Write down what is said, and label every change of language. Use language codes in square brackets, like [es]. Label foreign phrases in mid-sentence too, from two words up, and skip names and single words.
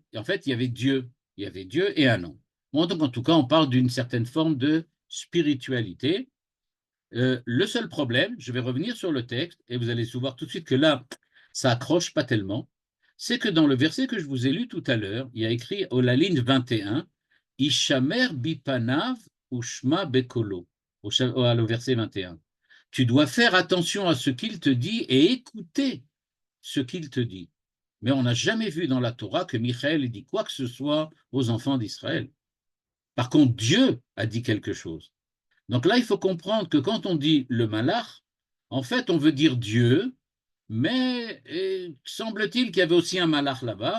[fr] En fait, il y avait Dieu et un ange. Bon, donc, en tout cas, on parle d'une certaine forme de spiritualité. Le seul problème, je vais revenir sur le texte et vous allez voir tout de suite que là, ça accroche pas tellement, c'est que dans le verset que je vous ai lu tout à l'heure, il y a écrit la ligne 21, [he] השמר בפניו ושמע בקולו, [fr] au verset 21. Tu dois faire attention à ce qu'il te dit et écouter ce qu'il te dit. Mais on n'a jamais vu dans la Torah que Michael dit quoi que ce soit aux enfants d'Israël. Par contre, Dieu a dit quelque chose. Donc là, il faut comprendre que quand on dit le malach, en fait, on veut dire Dieu, mais semble-t-il qu'il y avait aussi un malach là-bas.